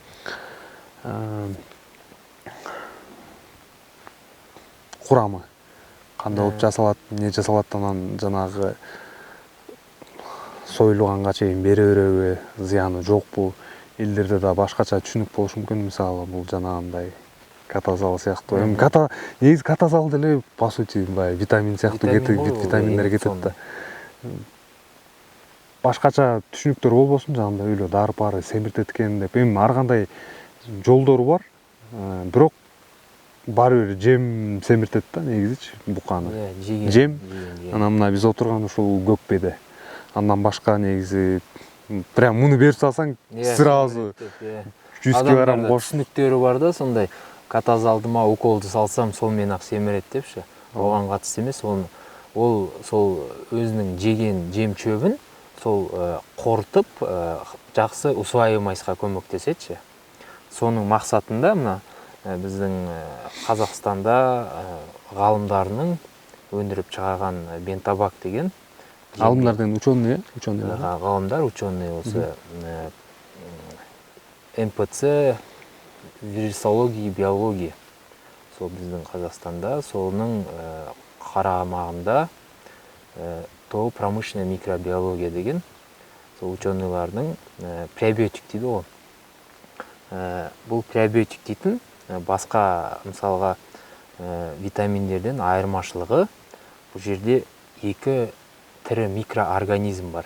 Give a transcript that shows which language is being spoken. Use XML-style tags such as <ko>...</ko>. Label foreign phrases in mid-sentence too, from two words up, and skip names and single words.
<ky>Курамы кандай болуп жасалат, эмне жасалат, анан жанагы союлганга чейин бере береби, зыяны жокпу? Элдерде да башкача түшүнүк болушу мүмкүн. Мисалы бул жанагындай катазал сыяктуу. Эми негизи катазал деле</ky> <ru>по сути</ru> <ky>баягы витамин сыяктуу витаминдер кетет да. Башкача түшүнүктөр болбосун, жанагындай үйлө дарып семиртет экен деп. Эми ар кандай жолдору бар. Бирок баары бир жем семиртет да негизичи буканы. Жем. Анан мына биз отурган ушул көкпеде. Андан башка негизи прям муну берип салсаң сразу 100 килограмм түшүнүктөрү бар да,</ky> <kk>сондай катазалдыма уколду салсам сол менен ак семирет депчи. Ого катысты эмес,</kk> <ky>ол сол өзүнүн жеген жем чөбүн сол корутуп жакшы усваиваемостька көмөктөсөтчү. Сонун максатында мына биздин Казакстанда галымдарынын өндүрүп чыгарган бентабак деген алымдар деген ученый, галымдар, ученый болсо МПЦ</ky> <ru>вирусологии, биологии.</ru> <kk>Сол биздин Казакстанда сонун карамагында ТО</kk> <ru>промышленная микробиология</ru> <kk>деген сол ученыйлардын пребиотик дейді ғой. бұл пребиотик дейтін басқа мысалға витаминдерден айырмашылығы бұл жерде екі тірі микроорганизм бар.</kk>